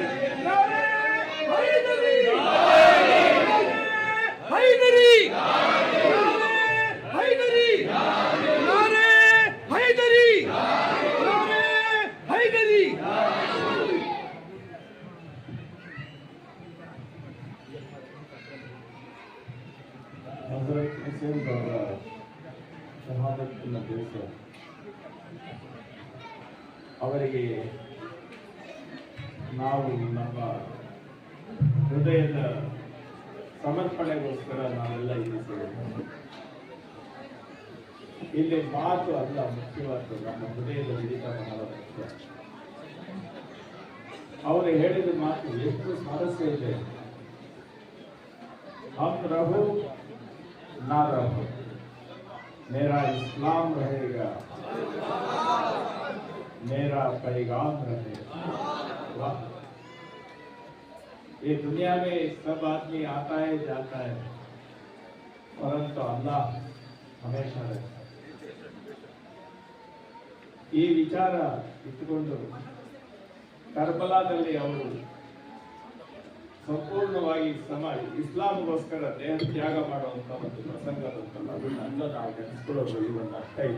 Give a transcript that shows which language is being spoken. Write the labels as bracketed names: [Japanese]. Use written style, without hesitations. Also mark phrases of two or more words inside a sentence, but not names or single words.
[Hindi] नारे हैदरी, हैदरी, हैदरी, नारे हैदरी, नारे हैदरी। [Kannada] हज़रत हुसैन ज़हरा शहादत ದಿವಸ ಅವರಿಗೆ ನಾವು ನಮ್ಮ ಹೃದಯದ ಸಮರ್ಪಣೆಗೋಸ್ಕರ ನಾವೆಲ್ಲ ಇಲ್ಲಿ ಸೇರಿದ್ದೇವೆ. ಇಲ್ಲಿ ಮಾತು ಅಲ್ಲ ಮುಖ್ಯವಾದ್ದು, ನಮ್ಮ ಹೃದಯದ ಹಿಡಿತ ಬಹಳ ಮುಖ್ಯ. ಅವರು ಹೇಳಿದ ಮಾತು ಎಷ್ಟು ಸ್ವಾರಸ್ಯ ಇದೆ. [Hindi] हम रहो ना रहो, मेरा इस्लाम रहेगा, मेरा पैगाम रहेगा। वाह! ये दुनिया में सब आदमी आता है जाता है, परंतु अल्लाह हमेशा रहता है। [Kannada] ಈ ವಿಚಾರ ಇಟ್ಟುಕೊಂಡು ಕರ್ಬಲಾದಲ್ಲಿ ಅವರು ಸಂಪೂರ್ಣವಾಗಿ ಇಸ್ಲಾಂಗೋಸ್ಕರ ದೇಹ ತ್ಯಾಗ ಮಾಡುವಂತ ಒಂದು ಪ್ರಸಂಗ ಬಂತಲ್ಲ, ಅದನ್ನೆಲ್ಲ ನಾವು ನೆನೆಸ್ಕೊಳ್ಳೋದ್ರಲ್ಲಿ ಒಂದು ಅರ್ಥ ಇದೆ.